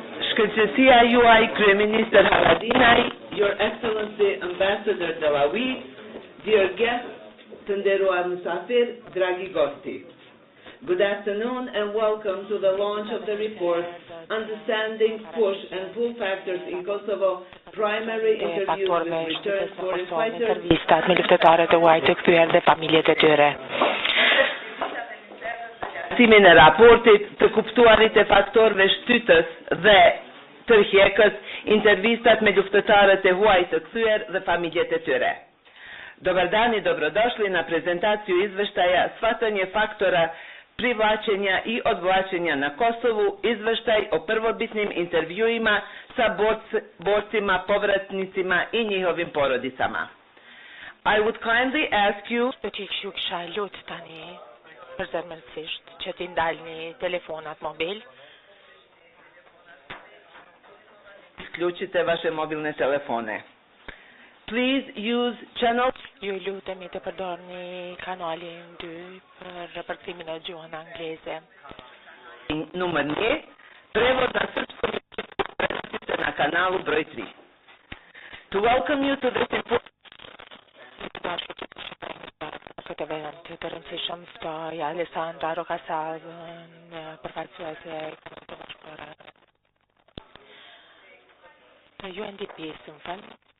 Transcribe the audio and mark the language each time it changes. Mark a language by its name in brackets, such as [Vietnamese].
[Albanian] Shkëlqësia juaj, Kryeministër Haradinaj, [English] Your Excellency Ambassador Delawi, dear guests, [Albanian] të nderuar mysafir, [Serbian] dragi gosti. [English] Good afternoon and welcome to the launch of the report Understanding Push and Pull Factors in Kosovo Primary Interviews with Return Foreign Fighters. [Albanian] Intervistat me luftëtarët e huaj të kthyer dhe familjet e tyre. Simin e raportit të kuptuarit e faktorëve shtytës dhe tërheqës, intervistat me luftëtarët e huaj të kthyer dhe familjet e tyre. [Serbian] Dobar dan i dobrodošli na prezentaciju izveštaja shvatanje faktora privlačenja i odvlačenja na Kosovu, izveštaj o prvobitnim intervjuima sa borcima, povratnicima i njihovim porodicama. [English] I would kindly ask you [Albanian] Do t'i kisha lut tani përzemërsisht që t'i ndalni telefonat mobil. [Serbian] Isključite vaše mobilne telefone. [English] Please use channel. [Albanian] Ju lutemi të përdorni kanalin 2 për përkthimin e gjuhën angleze. Numër 1, [Serbian] prevod na srpskom jeziku prenosite na kanalu broj 3. [English] To welcome you to this important [Albanian] Këtë event të rëndësishëm ftoj Alessandra Rokasavën, përfaqësuese e Kombit të Bashkuara. Të UNDP së më falë.